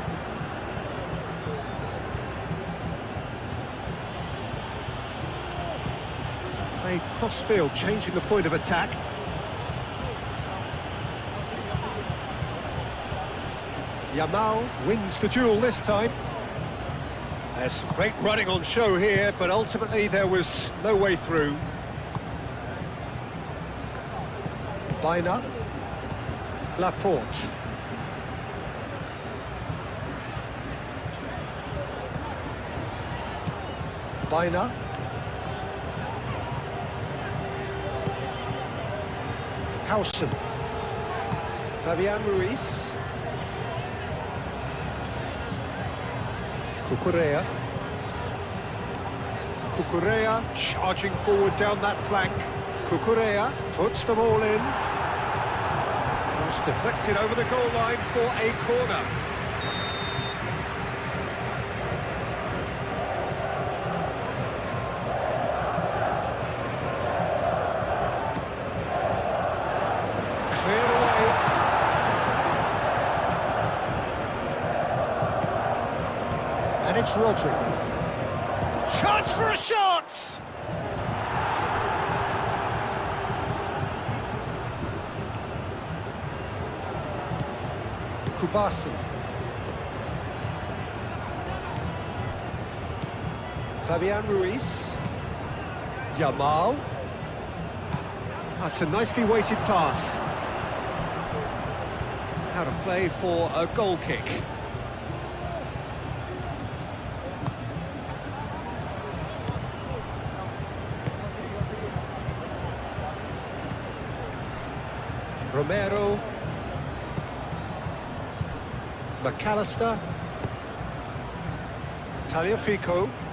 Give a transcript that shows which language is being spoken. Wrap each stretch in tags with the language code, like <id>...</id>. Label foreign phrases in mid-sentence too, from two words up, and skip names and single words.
<en>Played cross-field, changing the point of attack. Yamal wins the duel this time. There's some great running on show here, but ultimately there was no way through. Baina. Laporte. Baina. Howson. Fabian Ruiz. Cucurella charging forward down that flank. Cucurella puts them all in. Cross deflected over the goal line for a corner. Cleared away. And it's Rodri. Chance for a shot! Kubasi. Fabian Ruiz. Yamal. That's a nicely weighted pass. Out of play for a goal kick. Romero, McAllister, Tagliafico,</en>